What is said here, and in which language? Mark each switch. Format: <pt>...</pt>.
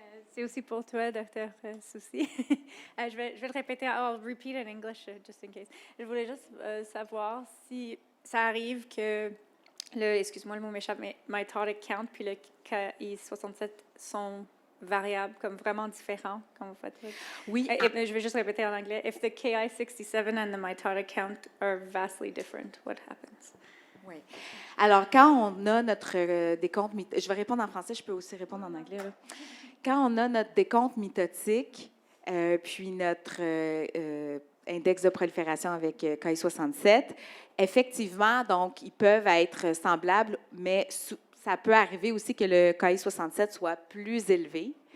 <fr>C'est aussi pour toi, Dr. Soucy. Je vais le répéter,</fr> <en>I'll repeat in English just in case.</en> <fr>Je voulais juste savoir si ça arrive que excuse-moi, le mot m'échappe, mais mitotic count puis le KI67 sont variables, comme vraiment différents quand vous faites. Oui. Je vais juste répéter en anglais.</fr> <en>If the KI67 and the mitotic count are vastly different, what happens?</en> <fr>Oui. Alors, quand on a notre décompte mitotique, je vais répondre en français, je peux aussi répondre en anglais. Là. Quand on a notre décompte mitotique, puis notre index de prolifération avec Ki-67, effectivement, donc, ils peuvent être semblables, mais ça peut arriver aussi que le Ki-67 soit plus élevé.</fr>